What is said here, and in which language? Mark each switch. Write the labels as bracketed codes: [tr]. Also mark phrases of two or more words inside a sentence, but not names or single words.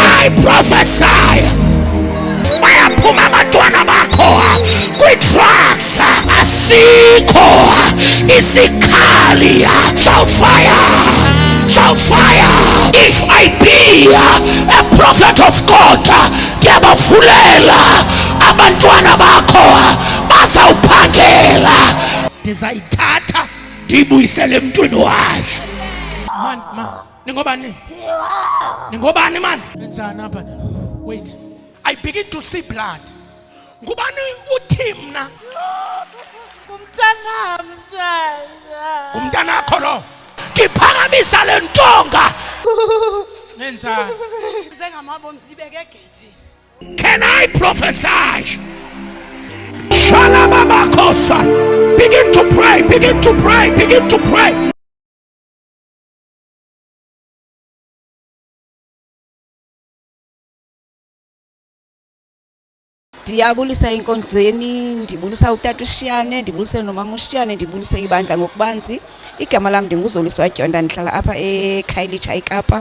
[xh] prophesy bayaphuma abantwana bakho kwi-drugs, asikho isikhali. [en] Shout fire, shout fire. If I be a prophet of God, [xh] ndiyabavulela abantwana bakho bazawuphangela, ndizayithatha ndiyibuyisele emntwini wayo. Man, ningobani man? Enzani apha? [en] Wait, I begin to see blood. [xh] Ngubani uthi mna? Umntana wakho lo. [zu] Ngiphakamisa le ntonga. [xh] Nenzani? Njengamabo msibeke egate. [en] Can I prophesy? Shalababakosa. Begin to pray, begin to pray, begin to pray. [xh] Ndiyabulisa inkonzweni, ndibulisa utata uShiyane, ndibulise nomama uShiyane, ndibulise ibandla ngokubanzi. Igama lam ndinguZoliswa Dyonda, ndihlala apha eKhayelitsha eKapa.